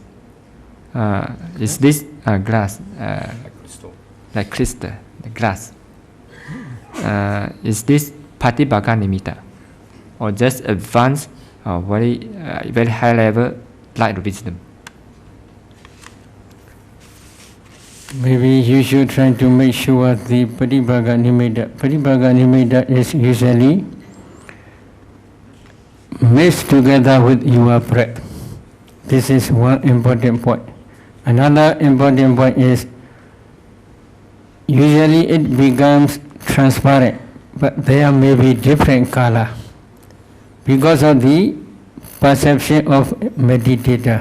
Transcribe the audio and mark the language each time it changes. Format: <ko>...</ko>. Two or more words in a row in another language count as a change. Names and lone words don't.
<en>Is this glass like crystal, the glass? Is this</en> <pi>patibhaka nimitta</pi> <en>or just advanced very high level light wisdom? Maybe you should try to make sure the</en> <pi>patibhaka nimitta. Patibhaka nimitta</pi> <en>is usually mixed together with your breath. This is one important point. Another important point is usually it becomes transparent, but there may be different color because of the perception of meditator.</en>